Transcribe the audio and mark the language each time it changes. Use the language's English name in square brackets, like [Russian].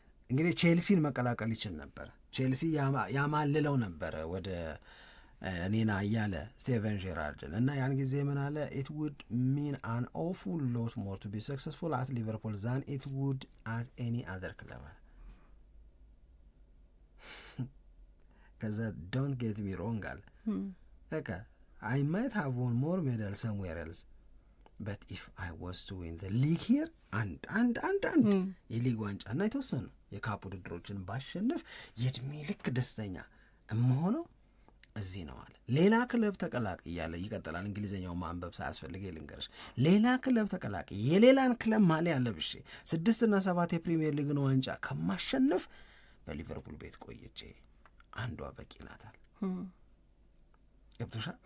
[Amharic] እንግዲህ ቼልሲን መቀላቀል ይችል ነበር። ቼልሲ ያማልለው ነበረ ወደ እኔና እያለ ስቴቨን ጄራርድን እና ያን ጊዜ ምን አለ? [English] it would mean an awful lot more to be successful at Liverpool than it would at any other club. ከዛ don't get me wrong አለ okay I might have won more medals somewhere else but if I was to win the league here and [Amharic] የሊግ ዋንጫ እና የተወሰኑ የካፕ ውድድሮችን ባሸንፍ የእድሜ ልክ ደስተኛ እምሆነው እዚህ ነው አለ። ሌላ ክለብ ተቀላቅ እያለ ይቀጥላል። እንግሊዘኛው ማንበብ ሳያስፈልግ ልንገርሽ። ሌላ ክለብ ተቀላቅ የሌላን ክለብ ማሊያ ለብሼ 6 እና 7 የፕሪሚየር ሊግን ዋንጫ ከማሸነፍ በሊቨርፑል ቤት ቆይቼ አንዷ በቂ ናት አለ። ገብቶሻል?